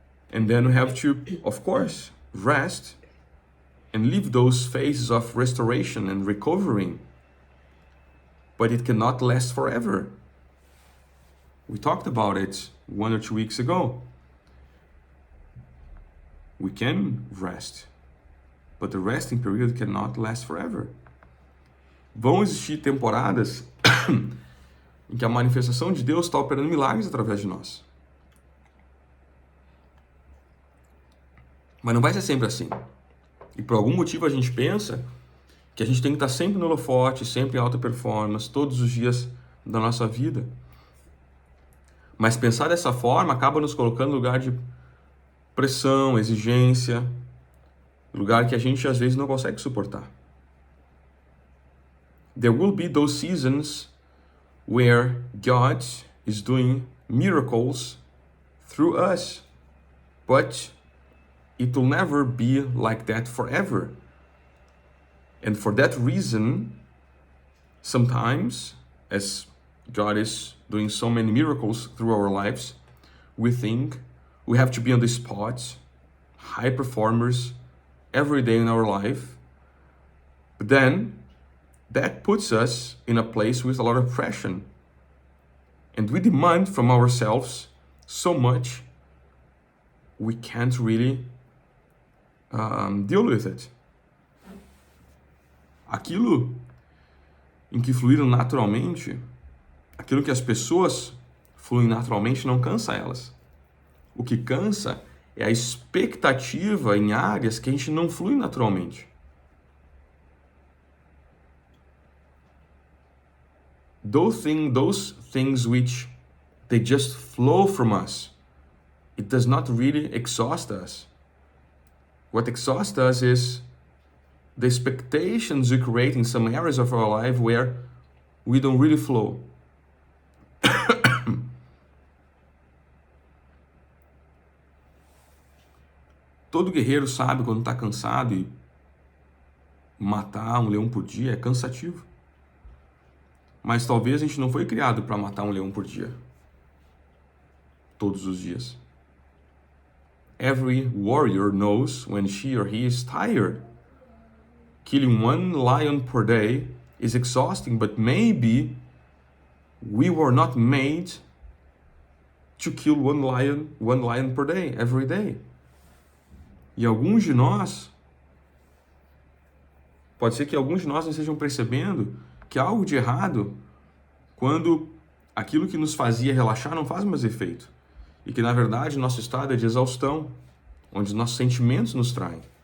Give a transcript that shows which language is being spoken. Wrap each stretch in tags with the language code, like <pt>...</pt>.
<en>And then we have to, of course, rest and live those phases of restoration and recovering. But it cannot last forever. We talked about it 1 or 2 weeks ago. We can rest, but the resting period cannot last forever.</en> <pt>Vão existir temporadas em que a manifestação de Deus está operando milagres através de nós. Mas não vai ser sempre assim. E por algum motivo a gente pensa que a gente tem que estar sempre no holofote, sempre em alta performance, todos os dias da nossa vida. Mas pensar dessa forma acaba nos colocando no lugar de pressão, exigência, lugar que a gente às vezes não consegue suportar.</pt> <en>There will be those seasons where God is doing miracles through us, but it will never be like that forever. And for that reason, sometimes, as God is doing so many miracles through our lives, we think, We have to be on the spot, high performers, every day in our life. But then, that puts us in a place with a lot of pressure. And we demand from ourselves so much, we can't really deal with it.</en> <pt>Aquilo em que fluíram naturalmente, aquilo que as pessoas fluem naturalmente não cansa elas. O que cansa é a expectativa em áreas que a gente não flui naturalmente.</pt> <en>Those things which they just flow from us, it does not really exhaust us. What exhausts us is the expectations we create in some areas of our life where we don't really flow.</en> <pt>Todo guerreiro sabe quando está cansado e matar um leão por dia é cansativo. Mas talvez a gente não foi criado para matar um leão por dia. Todos os dias.</pt> <en>Every warrior knows when she or he is tired. Killing one lion per day is exhausting, but maybe we were not made to kill one lion per day, every day.</en> <pt>E alguns de nós, pode ser que alguns de nós não estejam percebendo que há algo de errado quando aquilo que nos fazia relaxar não faz mais efeito. E que, na verdade, nosso estado é de exaustão, onde os nossos sentimentos nos traem.</pt>